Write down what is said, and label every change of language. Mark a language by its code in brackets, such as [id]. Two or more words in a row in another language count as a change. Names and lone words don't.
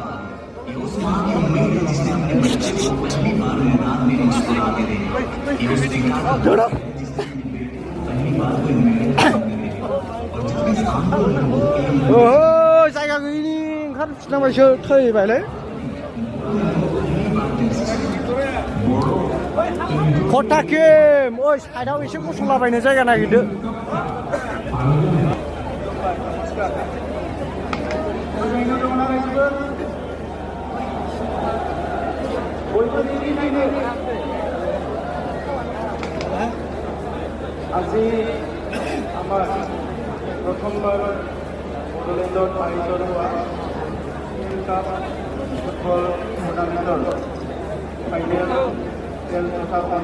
[brx] जायगा गैयिनि ओंखारफिननांबायसो थैबायलै खथाखिम ओइ साइडआव एसे गसंलाबायनो जायगा नागिरदो [as] আজি আমাৰ প্ৰথমবাৰ বড়োলেণ্ডত আয়োজন হোৱা কাপ ফুটবল টুৰ্ণামেণ্টৰ ফাইনেল খেল তথা